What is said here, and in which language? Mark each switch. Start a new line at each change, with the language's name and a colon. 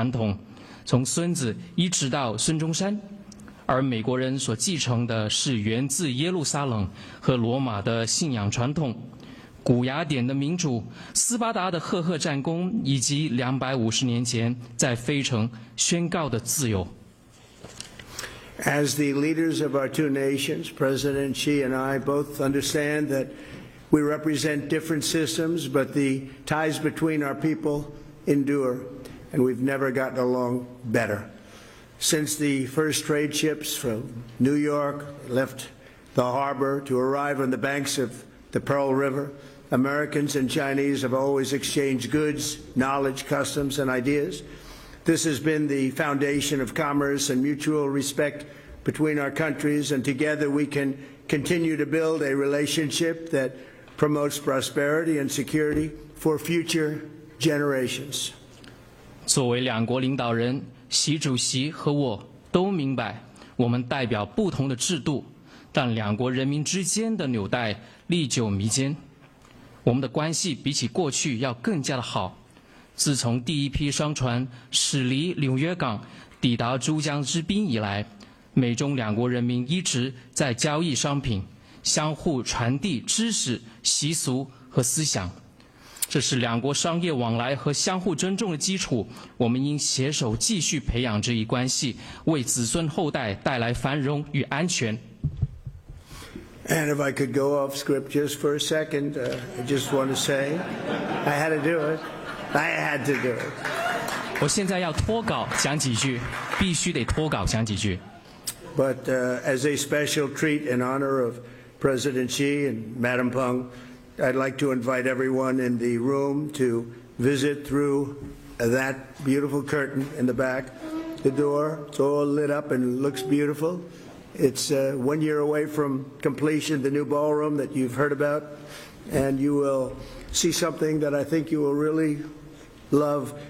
Chinese: 今天晚上，我们在美国的土地上重温那次初次相遇的精神，来自商界、文化界、政界的当代顶尖领袖齐聚于此。一方面，中国承载着数千年的历史与传统，从孙子一直到孙中山。而美国人所继承的是源自耶路撒冷和罗马的信仰传统、古雅典的民主、斯巴达的赫赫战功，以及250年前在费城宣告的自由。
English: As the leaders of our two nations, President Xi and I both understand that we represent different systems, but the ties between our people endure, and we've never gotten along better. Since the first trade ships from New York left the harbor to arrive on the banks of the Pearl River, Americans and Chinese have always exchanged goods, knowledge, customs, and ideas. This has been the foundation of commerce and mutual respect between our countries, and together we can continue to build a relationship that promotes prosperity and security for future generations.
Chinese: 作为两国领导人, 习主席和我都明白，我们代表不同的制度，但两国人民之间的纽带历久弥坚。我们的关系比起过去要更加的好。自从第一批商船驶离纽约港，抵达珠江之滨以来，美中两国人民一直在交易商品，相互传递知识、习俗和思想。这是两国商业往来和相互尊重的基础，我们应携手继续培养这一关系，为子孙后代带来繁荣与安全。
English: And if I could go off script just for a second, I just want to say, I had to do it. I had to do it.
Chinese: 我现在要脱稿讲几句，必须得脱稿讲几句。
English: But as a special treat in honor of President Xi and Madam Peng, I'd like to invite everyone in the room to visit through that beautiful curtain in the back. The door, it's all lit up and looks beautiful. It's 1 year away from completion, the new ballroom that you've heard about, and you will see something that I think you will really love.